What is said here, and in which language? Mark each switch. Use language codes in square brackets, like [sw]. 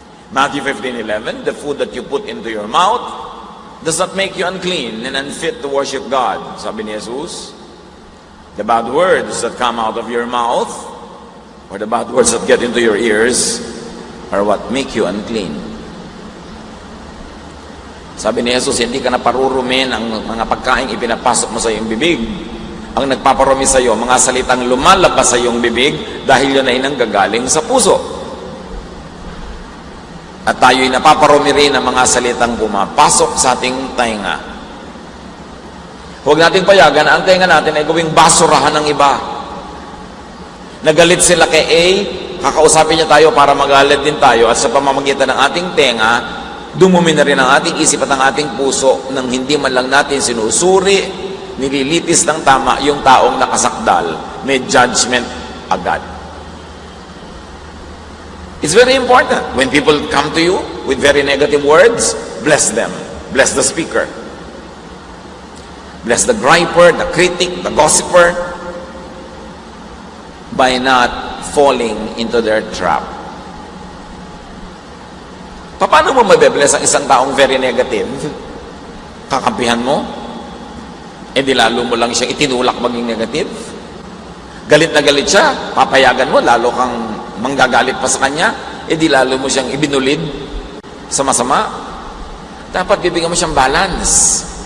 [en] Matthew 15:11, the food that you put into your mouth does not make you unclean and unfit to worship God. [tl] Sabi ni Jesus, [en] the bad words that come out of your mouth, or the bad words that get into your ears, are what make you unclean. [tl] Sabi ni Jesus, hindi ka na parurumin ang mga pagkain ipinapasok mo sa iyong bibig. Ang nagpaparumi sa iyo, mga salitang lumalabas sa iyong bibig dahil yun ay nanggagaling sa puso. At tayo'y napaparumi rin ng mga salitang pumapasok sa ating tainga. Huwag nating payagan na ang tainga natin ay gawing basurahan ng iba. Nagalit sila kay A, kakausapin niya tayo para magalit din tayo, at sa pamamagitan ng ating tenga, dumumi na rin ang ating isip at ang ating puso nang hindi man lang natin sinusuri, nililitis ng tama yung taong nakasakdal. May [en] judgment [tl] agad. [en] It's very important. When people come to you with very negative words, bless them. Bless the speaker. Bless the griper, the critic, the gossiper, by not falling into their trap. [tl] Paano mo mabe-bless ang isang taong [en] very negative? [tl] Kakampihan mo? Eh di lalo mo lang siyang itinulak maging [en] negative? [tl] Galit na galit siya, papayagan mo, lalo kang manggagalit pa sa kanya, eh di lalo mo siyang ibinulid sa masama. Dapat bibigyan mo siyang [en] balance.